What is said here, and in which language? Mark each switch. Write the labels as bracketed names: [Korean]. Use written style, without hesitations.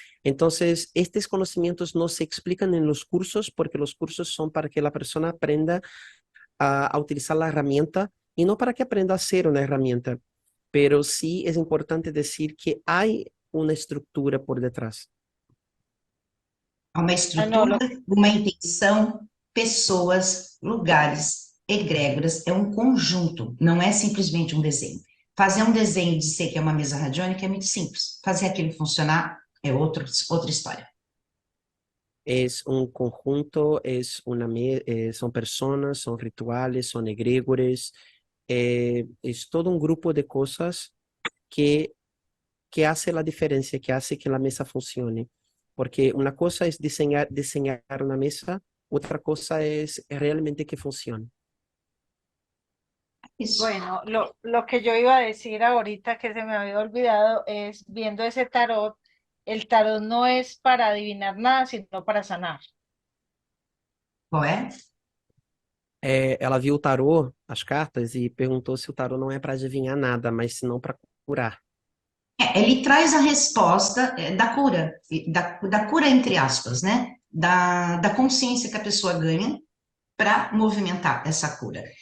[Spanish] Entonces, estos conocimientos no se explican en los cursos porque los cursos son para que la persona aprenda a utilizar la herramienta y no para que aprenda a hacer una herramienta, pero sí es importante decir que hay una estructura por detrás. [Portuguese] Há uma [Spanish] Ah, no, [Portuguese] estrutura, uma intenção, pessoas, lugares, egrégoras, é um conjunto, não é simplesmente um desenho. Fazer um desenho e dizer que é uma mesa radiônica é muito simples. Fazer aquilo funcionar é outra história. [Spanish] Es un conjunto, son personas, son rituales, son egregores, es todo un grupo de cosas que, que hace la diferencia, que hace que la mesa funcione. Porque una cosa es diseñar una mesa, otra cosa es realmente que funcione. [Portuguese] Isso. [Spanish] bueno, lo que yo iba a decir ahorita que se me había olvidado es, viendo ese tarot, el tarot no es para adivinar nada, sino para sanar. [Portuguese] Qual é? Ela viu o tarô, as cartas, e perguntou se o tarô não é para adivinhar nada, mas senão para curar. Ele traz a resposta da cura, da cura entre aspas, né? Da consciência que a pessoa ganha para movimentar essa cura.